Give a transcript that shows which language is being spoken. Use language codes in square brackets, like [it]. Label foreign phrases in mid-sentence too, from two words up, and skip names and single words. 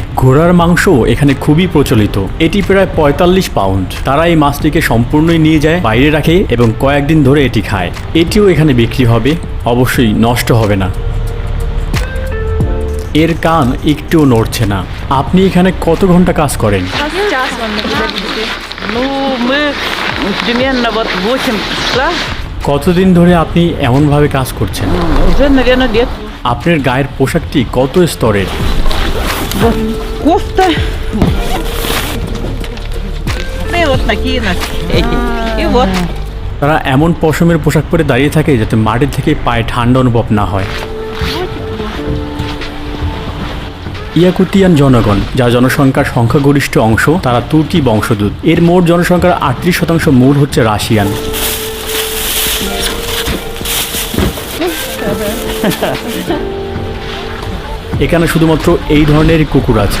[bn] ঘোড়ার মাংস এখানে খুবই প্রচলিত, এটি প্রায় 45 পাউন্ড। তারা এই মাছটিকে সম্পূর্ণই নিয়ে যায়, বাইরে রাখে এবং কয়েকদিন ধরে এটি খায়। এটিও এখানে বিক্রি হবে, অবশ্যই নষ্ট হবে না। এর কান একটুও নড়ছে না। আপনি এখানে কত ঘন্টা কাজ করেন? [ru] Сейчас вам напишите. Ну, мы примерно вот 8 числа. [bn] কতদিন ধরে আপনি এমনভাবে কাজ করছেন? [ru] Уже, наверное, лет. [bn] আপনার গায়ের পোশাকটি কত স্তরের? [ru] Вот кофта. Ну и вот такие эти. И вот. [bn] তারা এমন পশমের পোশাক পরে দাঁড়িয়ে থাকে যাতে মাটি থেকে পায়ে ঠান্ডা অনুভব না হয়। ইয়াকুতিয়ান জনগণ, যার জনসংখ্যার সংখ্যাগরিষ্ঠ অংশ, তারা তুর্কি বংশোদ্ভূত। এর মোট জনসংখ্যার 38% মূল হচ্ছে রাশিয়ান। এখানে শুধুমাত্র এই ধরনের কুকুর আছে।